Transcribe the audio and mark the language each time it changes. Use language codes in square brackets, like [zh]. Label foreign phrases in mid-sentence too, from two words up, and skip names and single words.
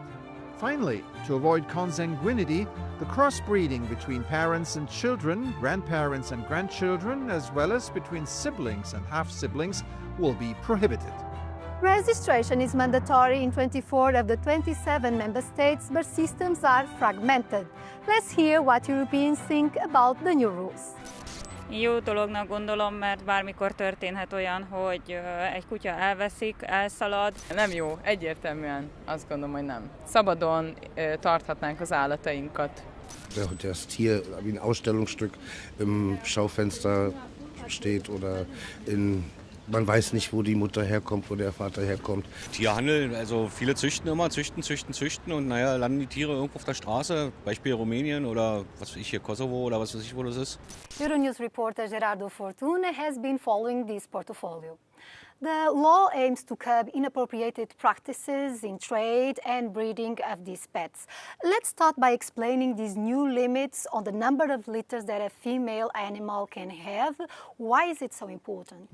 [en] Finally, to avoid consanguinity, the crossbreeding between parents and children, grandparents and grandchildren, as well as between siblings and half-siblings, will be prohibited. Registration is mandatory in 24 of the 27 member states, but systems are fragmented. Let's hear what Europeans think about the new rules. [hu] Jó dolognak gondolom, mert bármikor történhet olyan, hogy egy kutya elveszik, elszalad. Nem jó, egyértelműen azt gondolom, hogy nem. Szabadon tarthatnánk az állatainkat. [de] Hogy das Tier wie ein Ausstellungsstück im Schaufenster steht oder man weiß nicht, wo die Mutter herkommt, wo der Vater herkommt. Tierhandel, also viele züchten immer, züchten und naja, landen die Tiere irgendwo auf der Straße, Beispiel Rumänien oder was weiß ich hier, Kosovo oder was weiß ich, wo das ist. [en] Euronews reporter Gerardo Fortuna has been following this portfolio. The law aims to curb inappropriate practices in trade and breeding of these pets. Let's start by explaining these new limits on the number of litters that a female animal can have. Why is it so important?